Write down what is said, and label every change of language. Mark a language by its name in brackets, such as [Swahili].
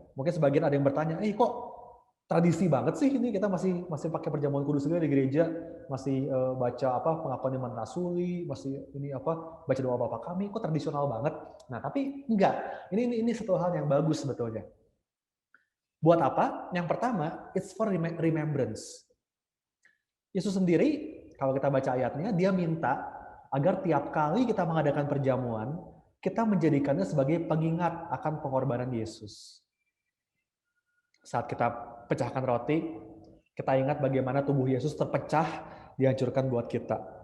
[Indonesian] Mungkin sebagian ada yang bertanya, kok tradisi banget sih ini kita masih pakai perjamuan kudus juga di gereja, masih baca pengakuan iman rasuli, masih baca doa Bapa kami, kok tradisional banget. Nah, tapi enggak. Ini satu hal yang bagus sebetulnya. Buat apa? Yang pertama, [English] it's for remembrance. [Indonesian] Yesus sendiri, kalau kita baca ayatnya, dia minta agar tiap kali kita mengadakan perjamuan, kita menjadikannya sebagai pengingat akan pengorbanan Yesus. Saat kita pecahkan roti, kita ingat bagaimana tubuh Yesus terpecah, dihancurkan buat kita.